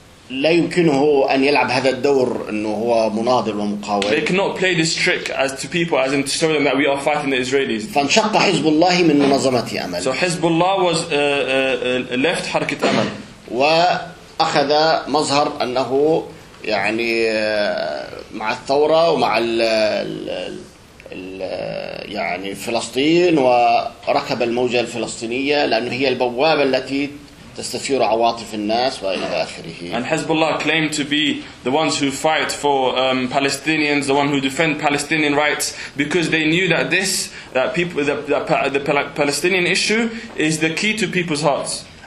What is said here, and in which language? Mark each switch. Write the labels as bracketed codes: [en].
[ar] لا يمكنه أن يلعب هذا الدور إنه هو مناضل ومقاول. [en] They cannot play this trick as to people as in to show them that we are fighting the Israelis. [ar] فانشق حزب الله من منظمة أمل. [en] So Hezbollah was left حركة أمل. [ar] وأخذ مظهر أنه يعني مع الثورة ومع الـ يعني فلسطين وركب الموجة الفلسطينية لأنه هي البوابة التي تستثير عواطف الناس وإلى آخره. [en] And Hezbollah claimed to be the ones who fight for Palestinians, the one who defend Palestinian rights, because they knew that this, that people, the Palestinian issue is the key to people's hearts.